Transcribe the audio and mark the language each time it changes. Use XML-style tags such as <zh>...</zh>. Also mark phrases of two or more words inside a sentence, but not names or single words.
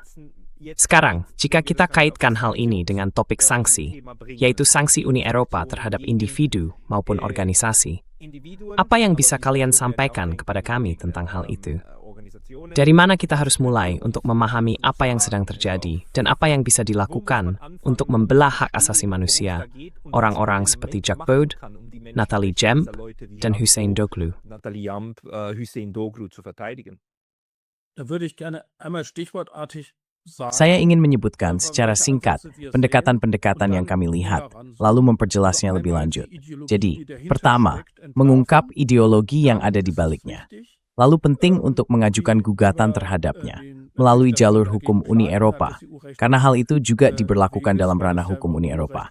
<id>Sekarang, jika kita kaitkan hal ini dengan topik sanksi, yaitu sanksi Uni Eropa terhadap individu maupun organisasi, apa yang bisa kalian sampaikan kepada kami tentang hal itu? Dari mana kita harus mulai untuk memahami apa yang sedang terjadi dan apa yang bisa dilakukan untuk membela hak asasi manusia orang-orang seperti Jack Bode, Nathalie Jemp, dan Hüseyin Doglu?</id> <de>Da würde ich gerne einmal stichwortartig</de> <id>Saya ingin menyebutkan secara singkat pendekatan-pendekatan yang kami lihat, lalu memperjelasnya lebih lanjut. Jadi, pertama, mengungkap ideologi yang ada di baliknya. Lalu penting untuk mengajukan gugatan terhadapnya melalui jalur hukum Uni Eropa, karena hal itu juga diberlakukan dalam ranah hukum Uni Eropa.</id>